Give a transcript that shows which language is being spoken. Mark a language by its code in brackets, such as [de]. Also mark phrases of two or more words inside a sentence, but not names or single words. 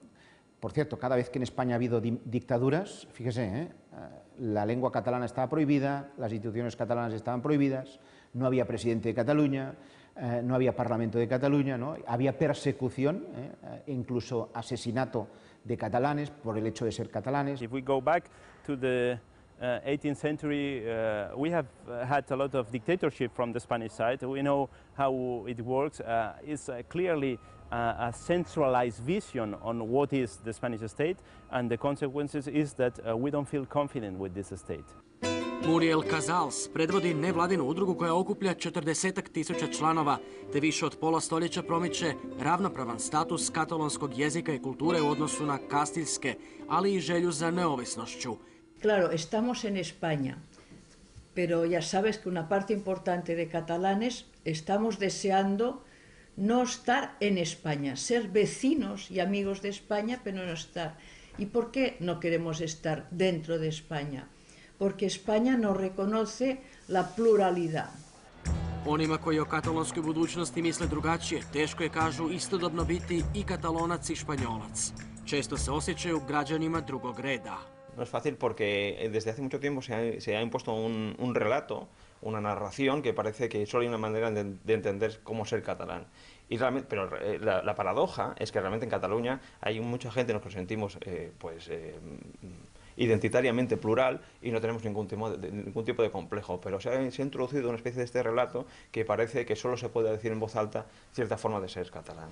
[es] Por cierto, cada vez que en España ha habido dictaduras, fíjese, la lengua catalana estaba prohibida, las instituciones catalanas estaban prohibidas, no había presidente de Cataluña, no había Parlamento de Cataluña, ¿no? Había persecución, incluso asesinato de catalanes por el hecho de ser catalanes. [en] If we go back to the 18th century, we have had a lot of dictatorship from the Spanish side. We know how it works. It's clearly a centralized vision on what is the Spanish state, and the consequences is that we don't feel confident with this state. [hr] Muriel Casals predvodi nevladinu udrugu koja okuplja 40.000 članova, te više od pola stoljeća promiče ravnopravan status katalonskog jezika i kulture u odnosu na kastiljske, ali i želju za neovisnošću. [es] Claro, estamos en España, pero ya sabes que una parte importante de catalanes estamos deseando no estar en España, ser vecinos y amigos de España, pero no estar. ¿Y por qué no queremos estar dentro de España? Porque España no reconoce la pluralidad. [hr] Onima koji o katalonskoj budućnosti misle drugačije, teško je, kažu, istodobno biti i katalonac i španjolac. Često se osjećaju građanima drugog reda. [es] No es fácil porque desde hace mucho tiempo se ha impuesto un relato, una narración que parece que solo hay una manera de entender cómo ser catalán. Y realmente, pero la paradoja es que realmente en Cataluña hay mucha gente en los que nos sentimos identitariamente plural y no tenemos ningún tipo de complejo, pero se ha introducido una especie de este relato que parece que solo se puede decir en voz alta cierta forma de ser catalán.